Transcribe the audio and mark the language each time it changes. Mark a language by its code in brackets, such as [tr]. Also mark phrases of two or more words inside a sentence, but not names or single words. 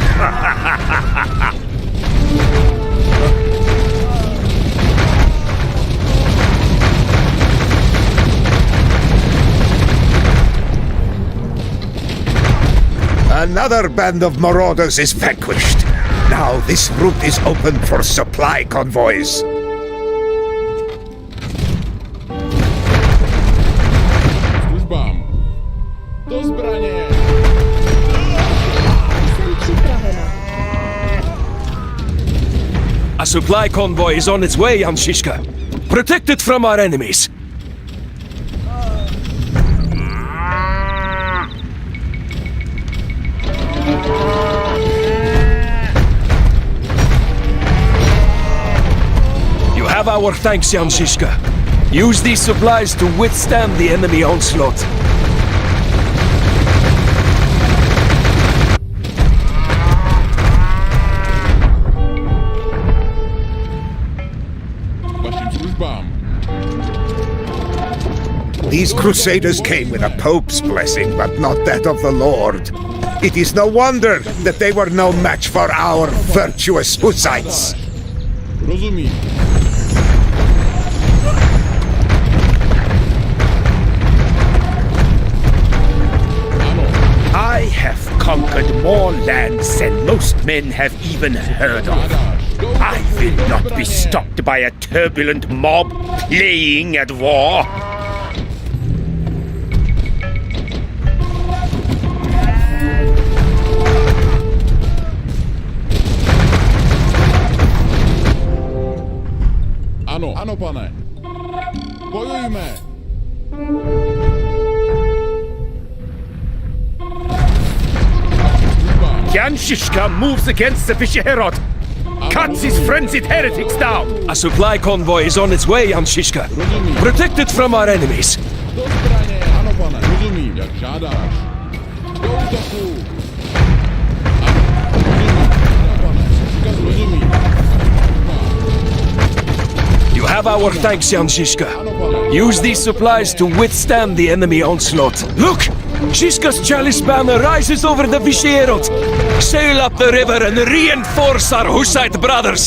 [en] Another band of marauders is vanquished. Now this route is open for supply convoys. [cs] Službám. Do zbraně. Jsem připravena. [en] A supply convoy is on its way, Jan Žижka. Protect it from our enemies. You have our thanks, Jan Žижka. Use these supplies to withstand the enemy onslaught. [cs] Vašim službám. [en] These crusaders came with a pope's blessing, but not that of the Lord. It is no wonder that they were no match for our virtuous Hussites. [cs] Rozumím. Ano. [en] I have conquered more lands than most men have even heard of. I will not be stopped by a turbulent mob playing at war. [cs] Ano. Ano, pane. Bojujme. [en] Jan Žижka moves against the Vishierod. Cuts his frenzied heretics down. A supply convoy is on its way, Jan Žижka. Protect it from our enemies. [cs] Do zbraně. Ano, pane. Rozumím. Jak žádáš. Do útoku. Rozumím. [en] You have our thanks, Jan Žижka. Use these supplies to withstand the enemy onslaught. Look! Žizka's chalice banner rises over the Vishierod. Sail up the river and reinforce our Hussite brothers.